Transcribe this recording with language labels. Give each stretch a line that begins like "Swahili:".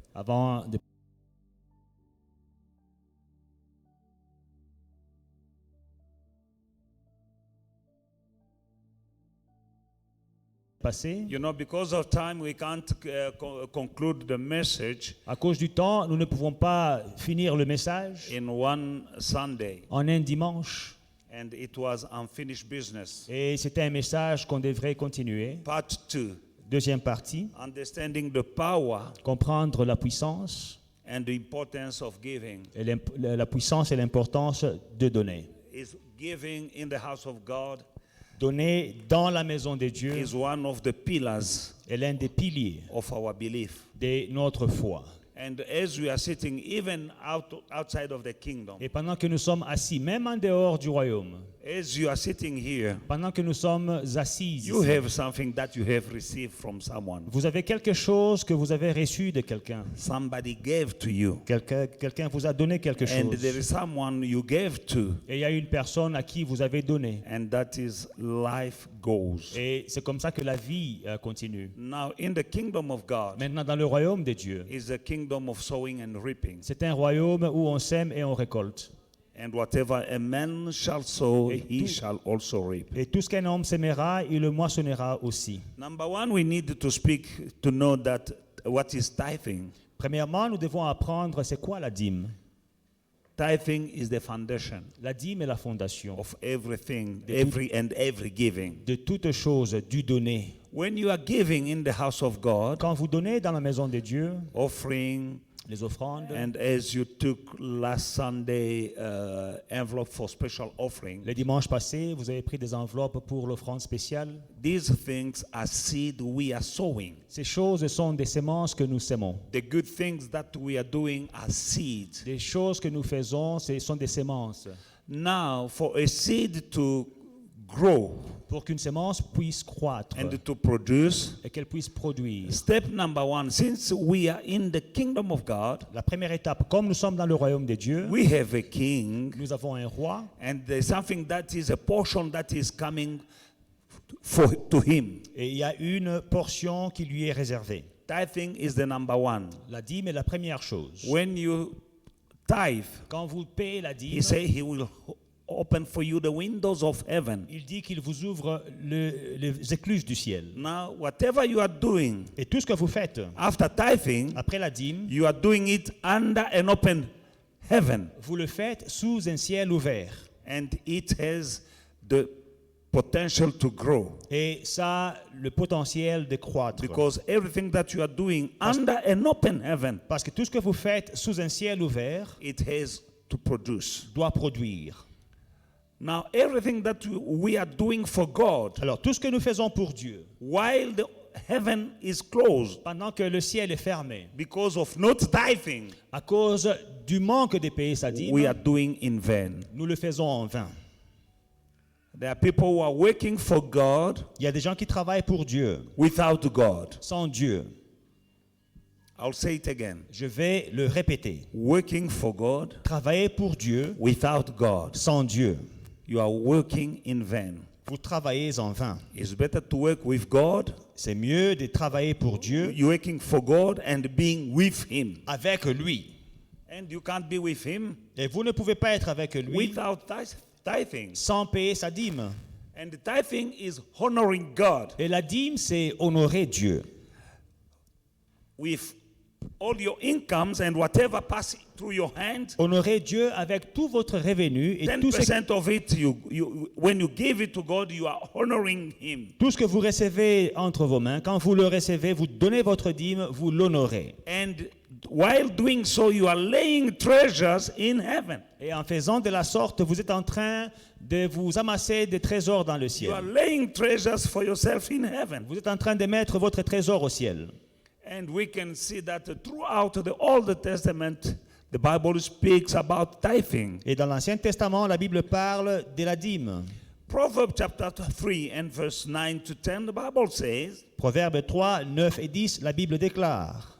French: Avant de passer,
English: You know, because of time, we can't conclude the message
French: à cause du temps, nous ne pouvons pas finir le message
English: in one Sunday,
French: en un dimanche.
English: and it was unfinished business.
French: Et c'était un message qu'on devrait continuer.
English: Part 2,
French: Deuxième partie,
English: understanding the power
French: comprendre la puissance
English: and the importance of giving.
French: et la puissance et l'importance de donner.
English: Is giving in the house of God
French: Donner dans la maison de Dieu
English: is one of the pillars
French: est l'un des piliers
English: of our belief.
French: de notre foi.
English: And as we are sitting even outside of the kingdom,
French: Et pendant que nous sommes assis, même en dehors du royaume,
English: as you are sitting here,
French: pendant que nous sommes assis
English: you
French: ici,
English: have something that you have received from someone.
French: vous avez quelque chose que vous avez reçu de quelqu'un.
English: Somebody gave to you.
French: Quelqu'un vous a donné quelque
English: And there
French: chose.
English: is someone you gave to.
French: Et il y a une personne à qui vous avez donné.
English: And that is life goes.
French: Et c'est comme ça que la vie continue.
English: Now, in the kingdom of God,
French: Maintenant, dans le royaume de Dieu,
English: is a kingdom of sowing and reaping.
French: c'est un royaume où on sème et on récolte.
English: And whatever a man shall sow,
French: Et
English: he
French: tout-
English: shall also reap.
French: Et tout ce qu'un homme sèmera, il le moissonnera aussi.
English: Number one, we need to speak to know that what is tithing.
French: Premièrement, nous devons apprendre c'est quoi la dîme.
English: Tithing is the foundation
French: La dîme est la fondation
English: of everything,
French: De
English: every giving.
French: de toute chose, du donner.
English: When you are giving in the house of God,
French: Quand vous donnez dans la maison de Dieu,
English: offering,
French: les offrandes,
English: and as you took last Sunday envelope for special offering,
French: le dimanche passé, vous avez pris des enveloppes pour l'offrande spéciale.
English: these things are seed we are sowing.
French: Ces choses sont des semences que nous sémons.
English: The good things that we are doing are seeds.
French: Les choses que nous faisons, ce sont des semences.
English: Now, for a seed to grow
French: Pour qu'une semence puisse croître
English: and to produce,
French: et qu'elle puisse produire.
English: step number one, since we are in the kingdom of God,
French: La première étape, comme nous sommes dans le royaume de Dieu,
English: we have a king,
French: nous avons un roi
English: and there's something that is a portion that is coming to him.
French: et il y a une portion qui lui est réservée.
English: Tithing is the number one.
French: La dîme est la première chose.
English: When you tithe,
French: Quand vous payez la dîme,
English: he say he will open for you the windows of heaven.
French: il dit qu'il vous ouvre les écluses du ciel.
English: Now, whatever you are doing
French: Et tout ce que vous faites
English: after tithing,
French: après la dîme,
English: you are doing it under an open heaven,
French: vous le faites sous un ciel ouvert.
English: and it has the potential to grow,
French: Et ça a le potentiel de croître.
English: because everything that you are doing under an open heaven,
French: Parce que tout ce que vous faites sous un ciel ouvert
English: it has to produce.
French: doit produire.
English: Now, everything that we are doing for God,
French: Alors, tout ce que nous faisons pour Dieu,
English: while the heaven is closed
French: pendant que le ciel est fermé,
English: because of not tithing,
French: à cause du manque de payer sa dîme,
English: we are doing in vain.
French: nous le faisons en vain.
English: There are people who are working for God
French: Il y a des gens qui travaillent pour Dieu,
English: without God.
French: sans Dieu.
English: I'll say it again.
French: Je vais le répéter.
English: Working for God
French: Travailler pour Dieu,
English: without God.
French: sans Dieu.
English: You are working in vain.
French: Vous travaillez en vain.
English: It's better to work with God.
French: C'est mieux de travailler pour Dieu
English: You're working for God and being with Him.
French: avec lui.
English: And you can't be with Him
French: Et vous ne pouvez pas être avec lui
English: without tithing.
French: sans payer sa dîme.
English: And the tithing is honoring God
French: Et la dîme, c'est honorer Dieu.
English: with all your incomes and whatever passes through your hands.
French: Honorer Dieu avec tout votre revenu et tout ce
English: 10% of it, when you give it to God, you are honoring Him.
French: Tout ce que vous recevez entre vos mains, quand vous le recevez, vous donnez votre dîme, vous l'honorez.
English: And while doing so, you are laying treasures in heaven.
French: Et en faisant de la sorte, vous êtes en train de vous amasser des trésors dans le
English: You are
French: ciel.
English: laying treasures for yourself in heaven.
French: Vous êtes en train de mettre votre trésor au ciel.
English: And we can see that throughout the Old Testament, the Bible speaks about tithing.
French: Et dans l'Ancien Testament, la Bible parle de la dîme.
English: Proverbs chapter 3 and verse 9 to 10, the Bible says,
French: Proverbes 3, 9 et 10, la Bible déclare: